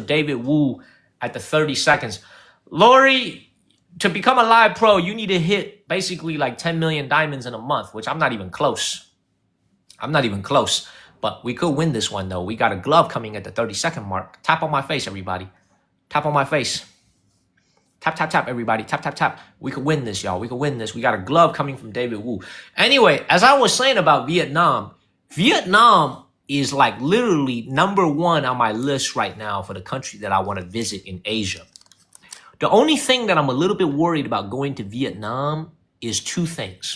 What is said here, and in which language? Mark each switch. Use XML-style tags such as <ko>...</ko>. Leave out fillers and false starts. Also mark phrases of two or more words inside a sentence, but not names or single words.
<en>David Wu at the 30 seconds. Lori, to become a live pro, you need to hit basically like 10 million diamonds in a month, which I'm not even close. I'm not even close. But we could win this one, though. We got a glove coming at the 30-second mark. Tap on my face, everybody. Tap on my face. Tap, tap, tap, everybody. Tap, tap, tap. We could win this, y'all. We could win this. We got a glove coming from David Wu. Anyway, as I was saying about Vietnam, Vietnam is like literally #1 on my list right now for the country that I want to visit in Asia. The only thing that I'm a little bit worried about going to Vietnam is 2 things.</en>